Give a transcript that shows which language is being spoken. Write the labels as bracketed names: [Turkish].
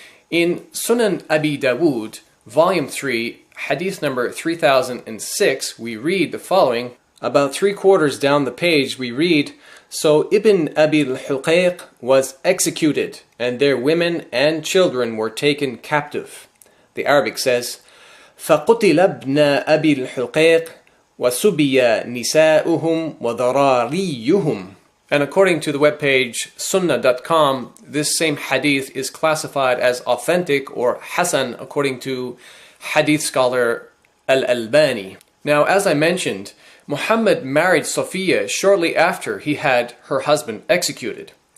[English] In Sunan Abi Dawood, volume 3, hadith number 3006, we read the following. About 3/4 down the page, we read, "So Ibn Abil Huqayq was executed, and their women and children were taken captive." The Arabic says, [Arabic] فَقُتِلَ ابْنَ أَبِي الْحُقَيْقِ وَسُبِيَ نِسَاؤُهُمْ وَذَرَارِيُّهُمْ. [English] And according to the webpage sunnah.com, this same hadith is classified as authentic or Hasan according to hadith scholar Al-Albani. Now, as I mentioned, Muhammad married Safiya shortly after he had her husband executed.